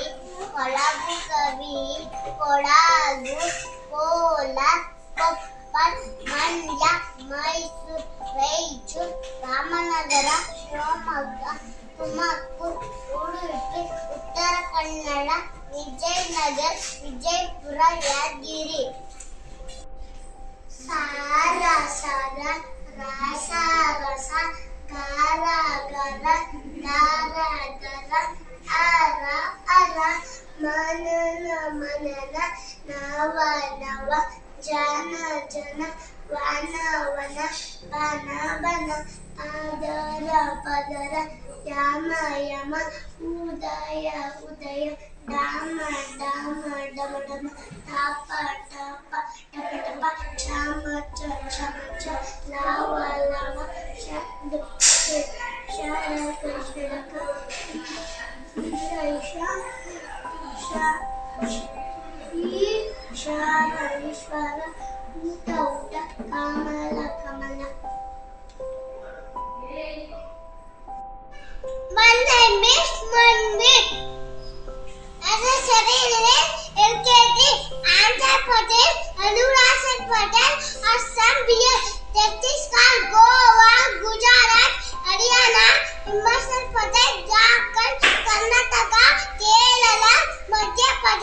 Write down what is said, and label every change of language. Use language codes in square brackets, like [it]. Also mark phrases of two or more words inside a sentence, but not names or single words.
[kn] ಕೊಡಗು, ಕೋಲಾರ, ಕೊಪ್ಪಳ, ಮಂಡ್ಯ, ಮೈಸೂರು, ರಾಯಚೂರು, ರಾಮನಗರ, ಶಿವಮೊಗ್ಗ, ತುಮಕೂರು, ಉಡುಪಿ, ಉತ್ತರ ಕನ್ನಡ, ವಿಜಯನಗರ, ವಿಜಯಪುರ, ಯಾದಗಿರಿ. ಸಾರ ಸಾರ ರಸ ರಸ ಗಾರ ಗರ ದಾರ ಗರ ಅರ ಅರ ಮನನ ಮನನ ನವ ನವ ಜನ ಜನ ವನ ವನ ಬನ ಬನ ಪದರ ಪದರ ಯಮ ಯಮ ಉದಯ ಉದಯ ಡಮ ಡಮ ಡಮ ಡಮ ತಪ ತಪ ಟಪ ಟಪ ಚಮ ಚಮ ಚ ಲವ ಲವ ಶಬ್ದ ಶರಕ ಶರಕ ಈಶ್ವರ ಈಶ್ವರ ಊಟ ಊಟ ಕಮಲ ಕಮಲ. [en] My name is Manvir. As a study in LKG, Andhra Pradesh. Arunachal Pradesh, Assam, Bihar, Chhattisgarh, Goa, Gujarat, Haryana, Himachal Pradesh, Jharkhand, Karnataka, Kerala, Madhya